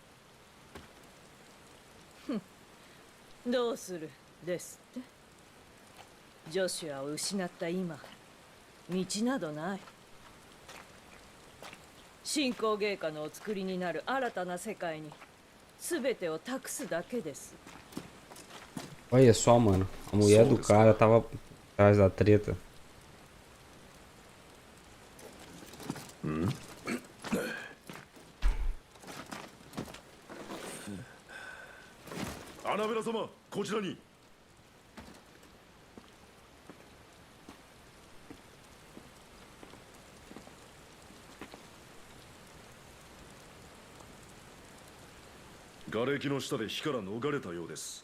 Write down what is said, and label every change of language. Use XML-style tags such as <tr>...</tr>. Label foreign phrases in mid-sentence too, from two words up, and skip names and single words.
<ja>どうするですって。ジョシュアを失った今、道などない。新興芸家のお作りになる新たな世界に全てを託すだけです。</ja> <pt>Olha só, mano. A mulher do cara tava atrás da treta.</pt> <ja>アナベラ様、こちらに。瓦礫の下で火から逃れたようです。</ja>